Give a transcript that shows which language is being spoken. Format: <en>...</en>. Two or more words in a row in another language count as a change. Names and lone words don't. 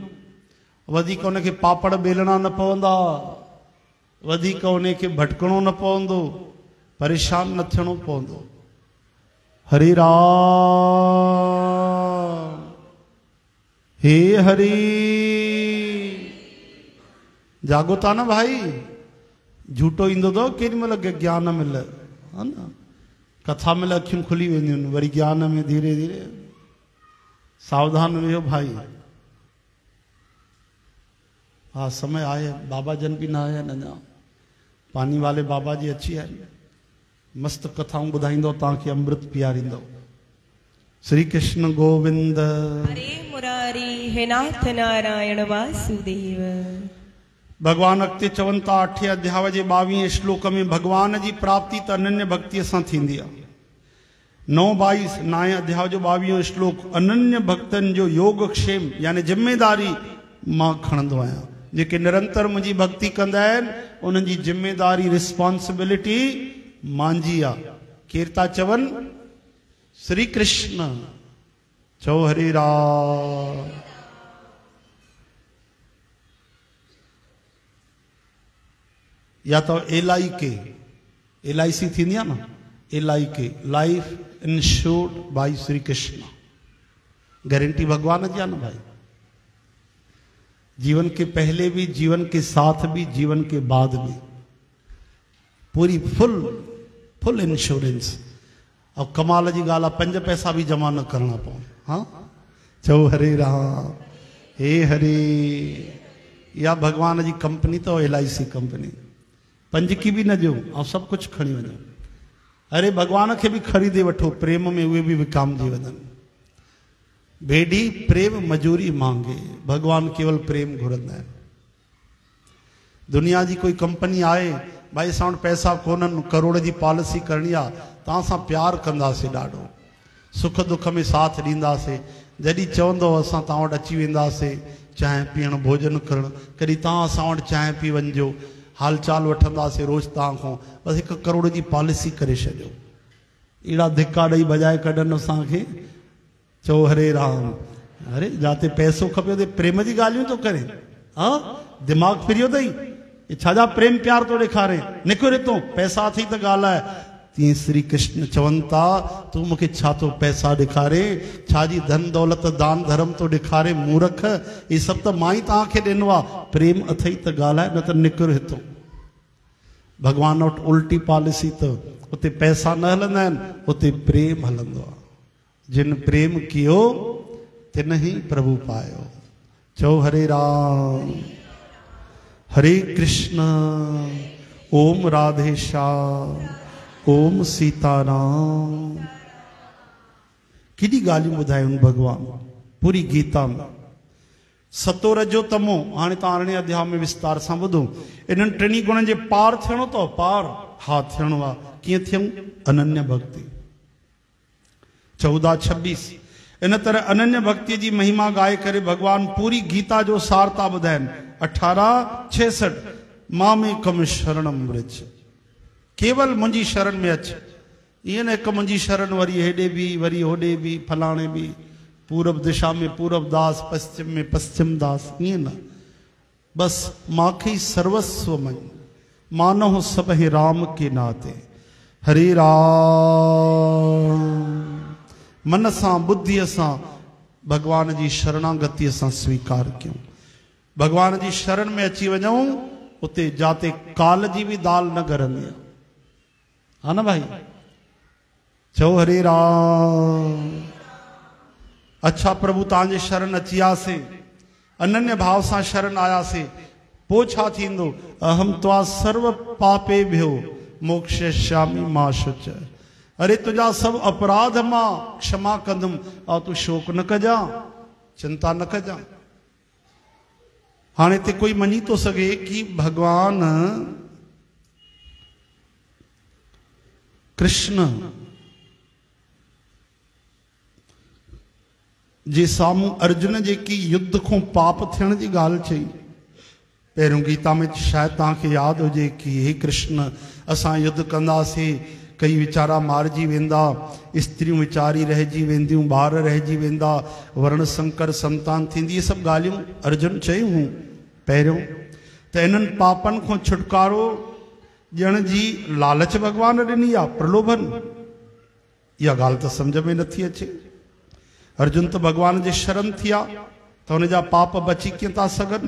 <sd>वधीक उनखे पापड़ बेलणा न पवंदा, वधीक उनखे भटकणो न पवंदो, परेशान न थियणो पवंदो। हरे राम हे हरि। जागो था न भाई, झूठो ईंदो अथव केॾी महिल ज्ञान मिल, हा न, कथा मिल अखियूं खुली वेंदियूं आहिनि, वरी ज्ञान में धीरे धीरे। सावधान रहो भाई। हाँ समय आए, बाबा जन भी ना आया न, पानी वाले बाबा जी अची आए, मस्त कथाऊं ॿुधाईंदो, तव्हांखे अमृत पीआरींदो। श्री कृष्ण गोविंद हरे मुरारी हे नाथ नारायण वासुदेव। भगवान अॻिते चवनि था 8 अध्याय जे 22 श्लोक में भगवान जी प्राप्ति त अनन्य भक्ति सां थींदी आहे। 9 अध्याय जो 22 श्लोक अनन्य भक्तन जो योगक्षेम यानी जिम्मेदारी मां खणंदो आहियां। जेके निरंतर मुंहिंजी भक्ति कंदा आहिनि उन्हनि जी जिम्मेदारी, रिस्पॉन्सिबिलिटी मुंहिंजी आहे। केर था चवनि? श्री कृष्ण। चओ हरे राम। या तो LIC थींदी आहे न,</sd> <en>LIK, life insured by Shri Krishna.</en> <sd>गारंटी भगवान जी आहे न भाई।</sd> <hi>जीवन के पहले भी, जीवन के साथ भी, जीवन के बाद भी, पूरी</hi> <en>full insurance.</en> <sd>और कमाल जी ॻाल्हि आहे, 5 पैसा भी जमा न करना पवनि। हाँ चओ हरे राम हे हरे। या भगवान जी कंपनी तो LIC कंपनी, 5 की भी न ॾियो और सब कुछ खणी वञो। अरे भगवान के भी ख़रीदे वठो, प्रेम में उहे भी विकामजी वञनि। भेड़ी प्रेम मजूरी मांगे, भगवान केवल प्रेम घुरंदा आहिनि। दुनिया जी कोई कंपनी आए, भाई असां वटि पैसा कोन्हनि, करोड़ जी पॉलिसी करणी आहे, तव्हां सां प्यार कंदासीं, ॾाढो सुख दुख में साथ ॾींदासीं। जॾहिं चवंदो असां तव्हां वटि अची वेंदासीं चांहि पीअण, भोजन करणु। कॾहिं तव्हां असां वटि चांहि पी वञिजो, हाल चाल वठंदासीं रोज़ तव्हां खां। बसि 1 करोड़ जी पॉलिसी करे छॾियो। अहिड़ा धिका ॾेई बजाए कढनि असांखे, चो हरे राम। अरे जाते पैसो खपे ते प्रेम जी गालियूं तो करे। हाँ दिमाग फिरियो अथई, ये छाजा प्रेम प्यार तो ॾेखारे, निकिर हितो पैसा थी त ॻाल्हाए। तीअं श्री कृष्ण चवनि था तूं मूंखे छा थो पैसा ॾेखारे, छाजी धन दौलत दान धर्म तो ॾेखारे मूर्ख, ये सभु त मां ई तव्हांखे ॾिनो आहे, प्रेम अथई त ॻाल्हाए, न त निकिर हितो। भगवान वटि उल्टी पॉलिसी, त उते पैसा न हलंदा आहिनि, उते प्रेम हलंदो आहे।</sd> <hi>जिन प्रेम कियो तिन ही प्रभु पायो।</hi> <sd>चओ हरे राम हरे कृष्ण ओम राधे श्याम ओम सीताराम। केॾी ॻाल्हियूं ॿुधायूं भगवान पूरी गीता में। सतो रजो तमो, हाणे तव्हां 18 अध्याय में विस्तार सां ॿुधो। इन्हनि टिनी गुणनि जे पार थियणो अथव, पार हा थियणो आहे। कीअं थियूं? अनन्य भक्ति। 14:26 इन तरह अनन्य भक्ति जी महिमा गाए करे भगवान पूरी गीता जो सार था ॿुधाइनि। 18:66</sd> <sa>मां में कम शरणम व्रज,</sa> <sd>केवल मुंहिंजी शरण में अच। ईअं न हिकु मुंहिंजी शरण वरी हेॾे बि वरी होॾे बि फलाणे बि, पूरब दिशा में पूरब दास, पश्चिम में पश्चिम दास, ईअं न।</sd> <hi>बस माखे ही सर्वस्व मन, मानो सब है राम के नाते।</hi> <sd>हरे राम। मन सां बुद्धि सां भगवान जी शरणागति सां स्वीकार कयूं। भगवान जी शरण में अची वञूं, उते जाते काल जी भी दाल न गरंदी आहे। हा न भाई? चओ हरे राम। अच्छा प्रभु तव्हांजे शरण अची आसीं, अनन्य भाव सां शरण आयासीं, पोइ छा थींदो?</sd> <sa>अहम त्वा सर्व पापे भ्यो मोक्षयिष्यामि मा शुच।</sa> <sd>अरे तुझा सब अपराध मां क्षमा कंदुमि, और तू शोक न कजा, चिंता न कजा। हाणे ते कोई मञी तो सके कि भगवान कृष्ण जे सामूं अर्जुन जेकी युद्ध को पाप थियण जी ॻाल्हि चई। पहिरियों गीता में शायदि तव्हांखे यादि हुजे कि हे कृष्ण असां युद्ध कंदासीं, कई वीचारा मारिजी वेंदा, स्त्रियूं वीचारी रहिजी वेंदियूं, ॿार रहिजी वेंदा, वर्ण संकर संतान थींदी, ये सभु ॻाल्हियूं अर्जुन चयूं हुयूं पहिरियों। त इन्हनि पापनि खां छुटकारो ॾियण जी लालच भगवान ॾिनी आहे, प्रलोभन। इहा ॻाल्हि त सम्झ में नथी अचे। अर्जुन त भगवान जे शरण थी आहे त हुन जा पाप बची कीअं था सघनि?</sd>